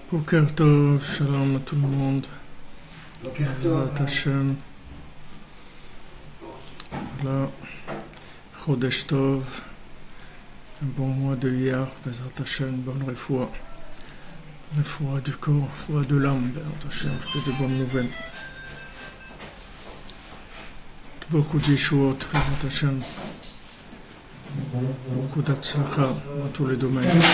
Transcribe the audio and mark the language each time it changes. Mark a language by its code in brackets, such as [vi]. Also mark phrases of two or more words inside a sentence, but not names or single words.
[he] בוקר טוב, [fr] shalom à tout le monde. [he] בוקר טוב. בעזרת השם. Voilà. חודש טוב. [fr] Un bon mois de hier. [he] בעזרת השם. [fr] Bonne refoua. Refoua du corps, refoua de l'âme. [he] בעזרת השם. [fr] Que de bonnes nouvelles. Beaucoup d'Yeshuot. [he] בעזרת השם. [fr] Beaucoup d'Atzlacha dans tous les domaines.